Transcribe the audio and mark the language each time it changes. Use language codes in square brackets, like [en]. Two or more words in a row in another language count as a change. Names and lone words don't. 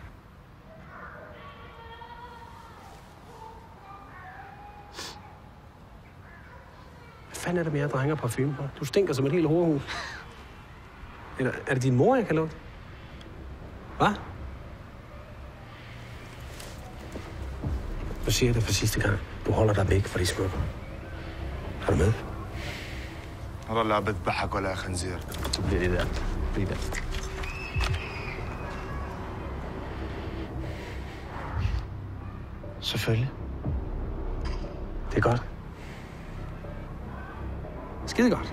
[da] Hvad fanden er det med jer drenger parfume på? Du stinker som et helt horehus. Eller er det din mor, jeg kan lugte? Hvad? Nu siger jeg det for sidste gang. Du holder dig væk fra de smukke. Er du med? [ar] هذا لعبة بحق ولا خنزير. [da] Så bliver det der. Bliv der. Selvfølgelig. Det er godt. Skide godt.